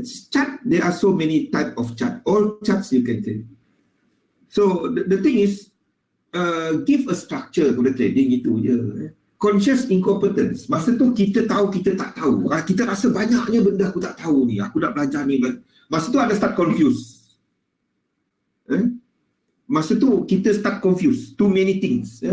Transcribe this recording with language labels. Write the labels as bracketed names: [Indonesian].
[English] Chart, there are so many type of chart. All charts you can trade. So the thing is, give a structure to the trading, [Malay] itu je. [English] Conscious incompetence. [Malay] Masa tu kita tahu kita tak tahu. Kita rasa banyaknya benda aku tak tahu ni. Aku nak belajar ni. Masa tu ada [English] start confused. [Malay] Masa tu kita [English] start confused. Too many things.